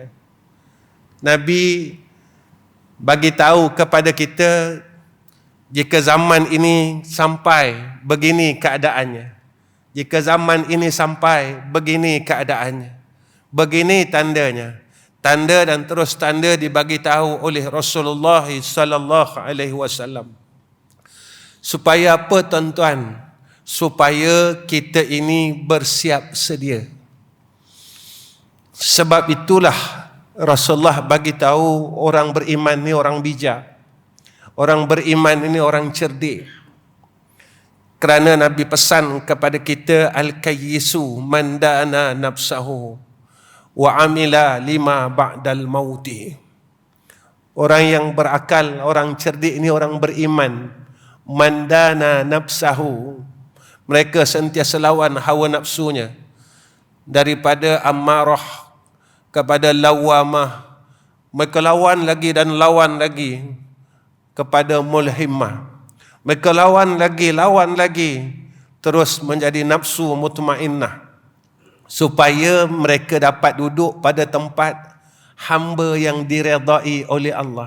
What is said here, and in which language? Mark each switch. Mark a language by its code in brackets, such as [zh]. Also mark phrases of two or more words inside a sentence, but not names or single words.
[ms] Nabi bagi tahu kepada kita, jika zaman ini sampai begini keadaannya, jika zaman ini sampai begini keadaannya, begini tandanya. Tanda dan terus tanda dibagi tahu oleh Rasulullah [ar] صلى الله عليه وسلم. [ms] Supaya apa tuan-tuan? Supaya kita ini bersiap sedia. Sebab itulah Rasulullah bagi tahu orang beriman ni orang bijak. Orang beriman ini orang cerdik. Kerana Nabi pesan kepada kita, [ar] الكيس من دان نفسه وعمل لما بعد الموت. [ms] Orang yang berakal, orang cerdik ini orang beriman. [ar] من دان نفسه, [ms] mereka sentiasa lawan hawa nafsunya, daripada ammarah kepada lawamah. Mereka lawan lagi dan lawan lagi kepada mulhimah. Mereka lawan lagi, terus menjadi nafsu mutmainnah, supaya mereka dapat duduk pada tempat hamba yang diredai oleh Allah.